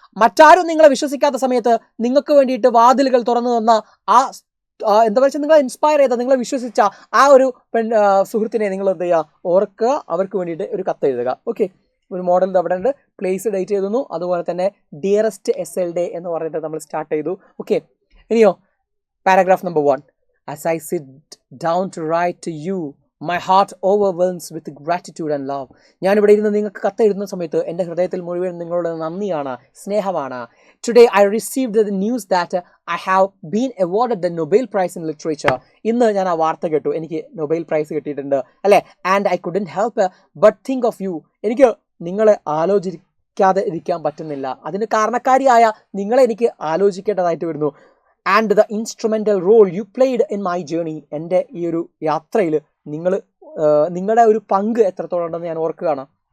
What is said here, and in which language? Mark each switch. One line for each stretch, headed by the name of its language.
Malayalam: മറ്റാരും നിങ്ങളെ വിശ്വസിക്കാത്ത സമയത്ത് നിങ്ങൾക്ക് വേണ്ടിയിട്ട് വാതിലുകൾ തുറന്നു തന്ന ആ എന്താ വെച്ചാൽ നിങ്ങളെ ഇൻസ്പയർ ചെയ്ത, നിങ്ങളെ വിശ്വസിച്ച ആ ഒരു സുഹൃത്തിനെ നിങ്ങൾ എന്ത് ചെയ്യുക, ഓർക്കുക, അവർക്ക് വേണ്ടിയിട്ട് ഒരു കത്ത് എഴുതുക. ഓക്കെ, ഒരു മോഡൽ അവിടെ ഉണ്ട്, പ്ലേസ് ഡേറ്റ് എഴുതുന്നു, അതുപോലെ തന്നെ ഡിയറസ്റ്റ് എസ്എൽഡെ എന്ന് പറഞ്ഞിട്ട് നമ്മൾ സ്റ്റാർട്ട് ചെയ്തു. ഓക്കെ, ഇനിയോ paragraph number 1.
English: As I sit down to write to you, my heart overwhelms with gratitude and love.
Malayalam: ഞാനിവിടെ ഇരുന്ന് നിങ്ങൾക്ക് കത്തെഴുതുന്ന സമയത്ത് എൻ്റെ ഹൃദയത്തിൽ മുഴുവൻ നിങ്ങളുടെ നന്ദിയാണ്, സ്നേഹമാണ്.
English: Today I received the news that I have been awarded the Nobel Prize in Literature.
Malayalam: ഇന്ന് ഞാൻ ആ വാർത്ത കേട്ടു, എനിക്ക് നൊബേൽ പ്രൈസ് കിട്ടിയിട്ടുണ്ട് അല്ലേ.
English: And I couldn't help but think of you.
Malayalam: എനിക്ക് നിങ്ങളെ ആലോചിക്കാതെ ഇരിക്കാൻ പറ്റുന്നില്ല, അതിന് കാരണക്കാരിയായ നിങ്ങളെ എനിക്ക് ആലോചിക്കേണ്ടതായിട്ട് വരുന്നു.
English: And the instrumental role you played in my journey.
Malayalam: എൻ്റെ ഈ ഒരു യാത്രയിൽ നിങ്ങളുടെ ഒരു പങ്ക് എത്രത്തോളം ഉണ്ടെന്ന് ഞാൻ ഓർക്കുകയാണ്.